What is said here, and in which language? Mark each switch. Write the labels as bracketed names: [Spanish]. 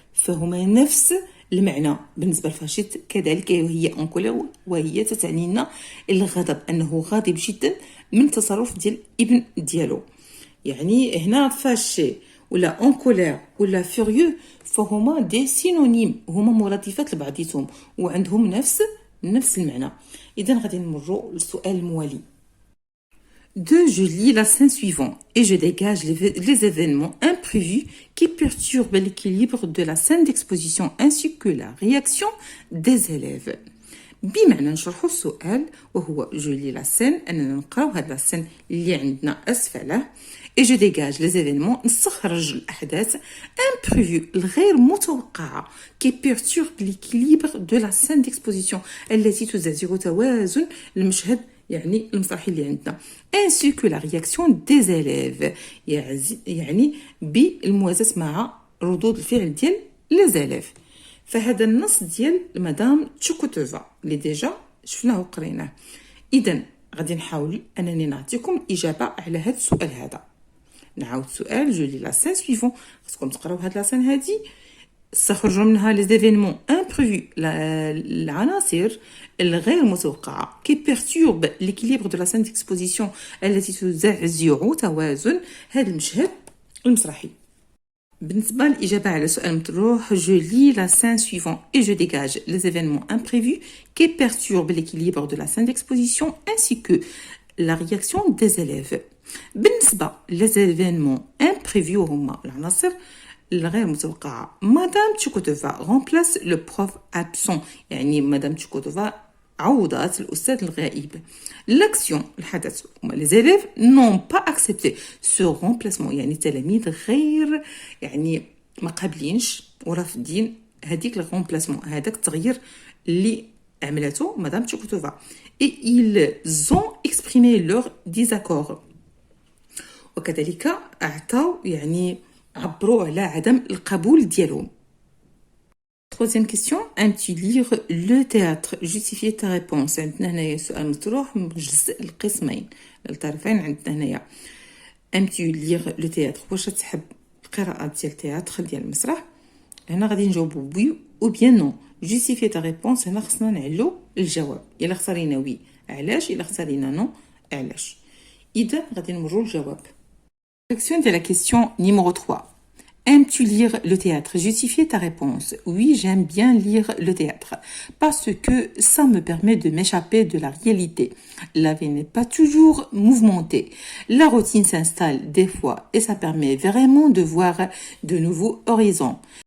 [Arabic] فهما نفس المعنى بالنسبه لفاشيت كذلك وهي اون كولير وهي تتعني لنا الغضب انه غاضب جدا من تصرف ديال الابن ديالو. يعني هنا فاشي ولا اون كولير ولا فوريو فهما دي سينونيم هما مرادفات لبعضيتهم وعندهم نفس نفس المعنى. إذا غادي نمروا للسؤال الموالي. 2. [French] Je lis la scène suivante et je dégage les événements imprévus qui perturbent l'équilibre de la scène d'exposition ainsi que la réaction des élèves. [Arabic] بمعنى نشرحوا السؤال وهو جو لي لا سين اننا نقراو هاد لا سين اللي عندنا اسفله اي جو ديغاج لي زيفينمون نستخرج الاحداث امبريفو الغير متوقعه كي بيرتورب ليكيليبر دو لا سين ديكسبوزيسيون التي تزعزع توازن المشهد يعني المسرحي اللي عندنا [French] ainsi que la réaction des élèves [Arabic] يعني بالموازاة مع ردود الفعل ديال لي زيليف. فهذا النص ديال مدام تشوكوتوفا اللي ديجا شفناه وقريناه. اذا غادي نحاول انني نعطيكم الاجابه على هذا السؤال هذا. نعاود السؤال جو لي لا سين سويفون خصكم تقراو هاد لا سين هادي استخرجوا منها لي زيفينمون امبريفو العناصر الغير متوقعه كي بيرتورب ليكيليبر دو لا سين ديكسبوزيسيون التي تزعزع توازن هذا المشهد المسرحي. بالنسبة للإجابة على سؤال مطروح [French] je lis la scène suivante et je dégage les événements imprévus qui perturbent l'équilibre de la scène d'exposition ainsi que la réaction des élèves. [Arabic] بالنسبة [French] les événements imprévus [Arabic] هما العناصر الغير متوقعة. مدام تشوكوتوفا [French] remplace le prof absent [Arabic] يعني مدام تشوكوتوفا عوضات الأستاذ الغائب. L'action الحدث [French] les élèves n'ont pas accepté ce remplacement [Arabic] يعني التلاميذ غير يعني ما قابلينش ورافضين هذيك الرomplacement هذاك التغيير اللي عملته مدام تشوكوتوفا [French] et ils ont exprimé leur désaccord [Arabic] وكذلك أعطوا يعني عبروا على عدم القبول ديالهم. [French] Troisième question, aimes-tu lire le théâtre? Justifier ta réponse. [Arabic] عندنا هنايا سؤال مطروح مجزء القسمين الطرفين عندنا هنايا. [French] aimes-tu lire le théâtre? [Arabic] واش تحب القراءة ديال التياتر ديال المسرح؟ هنا غادي نجاوبوا وي او بيان نو. [French] justifier ta réponse [Arabic] هنا خصنا نعلو الجواب. الا اختارينا وي علاش؟ الا اختارينا نو علاش؟ اذا غادي نمروا للجواب. [French] Section de la question numéro 3. Aimes-tu lire le théâtre? Justifier ta réponse. Oui, j'aime bien lire le théâtre parce que ça me permet de m'échapper de la réalité. La vie n'est pas toujours mouvementée. La routine s'installe des fois et ça permet vraiment de voir de nouveaux horizons.